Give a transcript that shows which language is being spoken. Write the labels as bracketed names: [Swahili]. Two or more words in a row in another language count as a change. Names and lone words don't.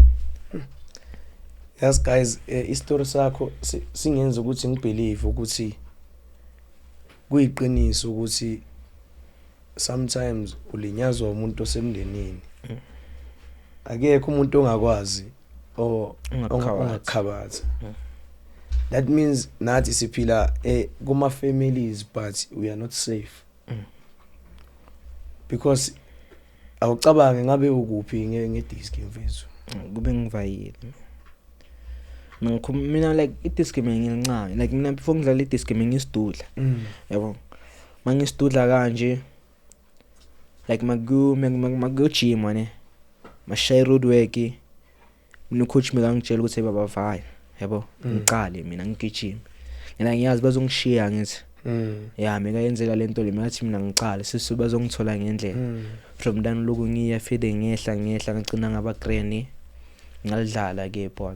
[English] Yes guys, [Zulu] istory sakho singenza ukuthi ngibelieve ukuthi kuyiqiniso ukuthi sometimes ulinyazwa umuntu osemndenini. Akekho umuntu ongakwazi ongakhabatha. [English] That means [Zulu] nathi siphila kuma families [English] but we are not safe. [Zulu] Because awucabange ngabe ukuphi ngedisk mfethu. Kube ngivayile. Mina like idisk ngincane like mina before ngidlala idisk ngisidudla. Yabo. Mangisidudla kanje like magu gym wane. Mashay [English] road work. [Zulu] Mina coach ngangitshela ukuthi baba vaya. Yabo. Ngiqale mina ngigijima. Ngena ngiyazi bazongishiya ngithi. Yeah, mina yenzela lento le ngathi mina ngiqale sisi bazongithola ngendlela. [English] From then [Zulu] loku ngiya fede ngehla ngicina ngaba green ngalidlala ke ibhola.